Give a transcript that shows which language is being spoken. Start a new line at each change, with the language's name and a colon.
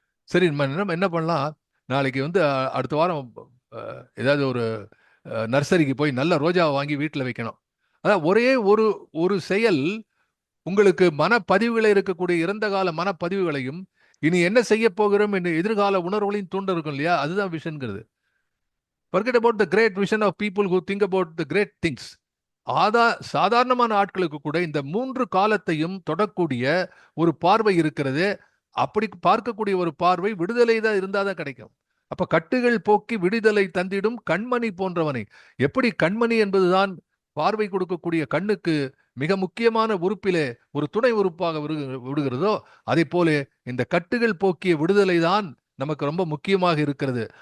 Tamil: சரி, நம்ம என்ன பண்ணலாம், நாளைக்கு வந்து அடுத்த வாரம் ஏதாவது ஒரு நர்சரிக்கு போய் நல்ல ரோஜாவை வாங்கி வீட்டில் வைக்கணும். அதான் ஒரே ஒரு ஒரு செயல் உங்களுக்கு மனப்பதிவுகளை இருக்கக்கூடிய இறந்த கால மனப்பதிவுகளையும் இனி என்ன செய்ய போகிறோம் என்று எதிர்கால உணர்வுகளையும் தூண்ட இருக்கும் இல்லையா? அதுதான் விஷன்கிறது.
English: Forget about the great vision of people who think about the great things.
Tamil: சாதாரணமான ஆட்களுக்கு கூட இந்த 3 காலத்தையும் தொடக்கூடிய ஒரு பார்வை இருக்கிறது. அப்படி பார்க்கக்கூடிய ஒரு பார்வை விடுதலை தான் இருந்தாதான் கிடைக்கும். அப்ப கட்டுகள் போக்கி விடுதலை தந்திடும் கண்மணி போன்றவனை. எப்படி கண்மணி என்பதுதான் பார்வை கொடுக்கக்கூடிய கண்ணுக்கு மிக முக்கியமான உறுப்பிலே ஒரு துணை உறுப்பாக விடுகிறதோ, அதே போல இந்த கட்டுகள் போக்கிய விடுதலை தான் நமக்கு ரொம்ப முக்கியமாக இருக்கிறது.